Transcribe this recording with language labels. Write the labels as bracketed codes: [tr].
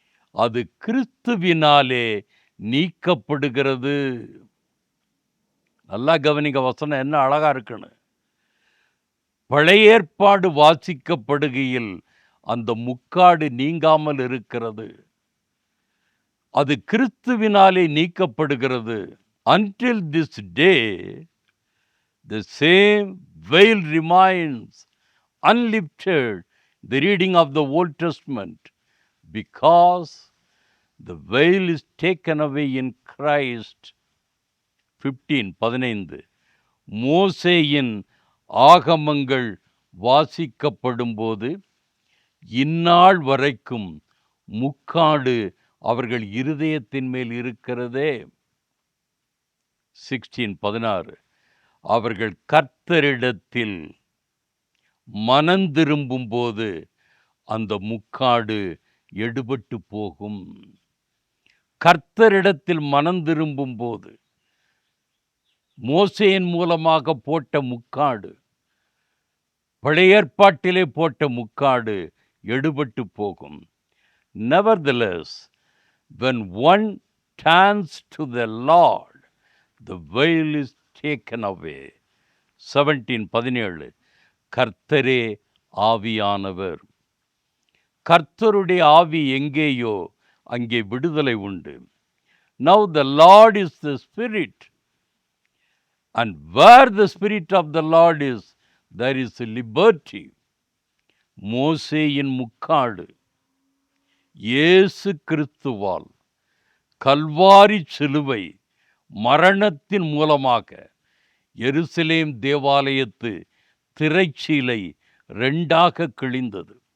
[ta] அது கிறிஸ்துவினாலே நீக்கப்படுகிறது. நல்லா கவனிங்க, வசனம் என்ன அழகா இருக்குன்னு. பழைய ஏற்பாடு வாசிக்கப்படுகையில் அந்த முக்காடு நீங்காமல் இருக்கிறது. அது கிறிஸ்துவினாலே நீக்கப்படுகிறது. [en] Until this day, the same veil remains unlifted, the reading of the Old Testament, because the veil is taken away in Christ. [ta] 15 மோசேயின் ஆகமங்கள் வாசிக்கப்படும் போது இந்நாள் வரைக்கும் முக்காடு அவர்கள் இருதயத்தின் மேல் இருக்கிறதே. 16 அவர்கள் கர்த்தரிடத்தில் மனந்திரும்பும் போது அந்த முக்காடு எடுபட்டு போகும். கர்த்தரிடத்தில் மனந்திரும்பும் போது மோசேயின் மூலமாக போட்ட முக்காடு, பழைய ஏற்பாட்டிலே போட்ட முக்காடு எடுபட்டு போகும். [en] Nevertheless, when one turns to the Lord, the veil is taken away. [ta] 17 கர்த்தரே ஆவியானவர். கர்த்தருடைய ஆவி எங்கேயோ அங்கே விடுதலை உண்டு. [en] Now the Lord is the Spirit, and where the Spirit of the Lord is, there is liberty. [ta] மோசேயின் முக்காடு இயேசு கிறிஸ்துவால் கல்வாரி சிலுவை மரணத்தின் மூலமாக எருசலேம் தேவாலயத்து திரைச்சீலை 2 கிழிந்தது.